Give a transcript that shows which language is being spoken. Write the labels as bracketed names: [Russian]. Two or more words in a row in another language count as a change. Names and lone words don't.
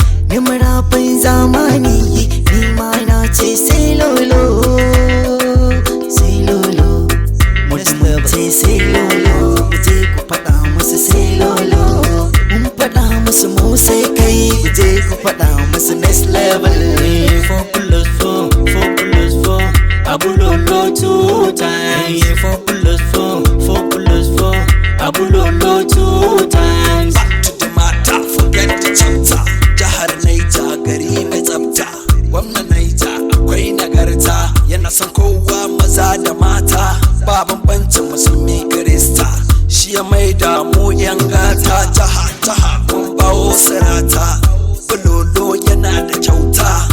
[Hausa] Ni marafin zamani, ni ma na ce sai lolo, sai lolo. Mu ce sai lolo, ku je ku faɗa musu sai lolo. Mun faɗa musu mu sai kai, ku je ku faɗa musu [English] next level. Four plus four, four plus four, Abu Lolo two times. Four plus four, four plus four, Abu Lolo two times. Back to the matter, forget the chapter. [Hausa] Jihar Niger gari mai tsafta. Gwamnan Niger akwai nagarta, yana son kowa maza da mata. Ba bambancin musulmi kirista, shi ya maida mu yan gata. Jaha, jaha, mun bawo sirata. Bulolo yana da kyauta.